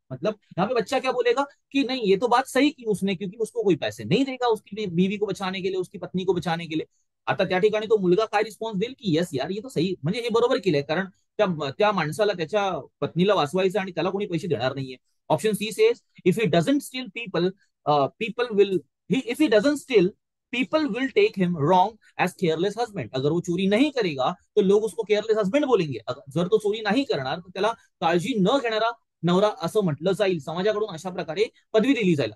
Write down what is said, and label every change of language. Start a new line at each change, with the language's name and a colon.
Hindi: मतलब यहाँ पे बच्चा क्या बोलेगा कि नहीं, ये तो बात सही की उसने, क्योंकि उसको कोई पैसे नहीं देगा उसकी बीवी को बचाने के लिए, उसकी पत्नी को बचाने के लिए.
Marathi: आता त्या ठिकाणी तो मुलगा काय रिस्पॉन्स देईल की येस यार,
Hindi: ये तो सही,
Marathi: म्हणजे हे बरोबर केलंय, कारण त्या माणसाला त्याच्या पत्नीला वाचवायचं आणि त्याला कोणी पैसे देणार नाहीये.
English: Option C says, if he doesn't steal people will, if he doesn't steal people will take him wrong as careless husband.
Hindi: अगर वो चोरी नहीं करेगा तो लोग उसको केयरलेस हस्बैंड बोलेंगे.
Marathi: जर तो चोरी नाही करणार तर त्याला काळजी न घेणारा नवरा असं म्हटलं जाईल, समाजाकडून अशा प्रकारे पदवी दिली जाईल.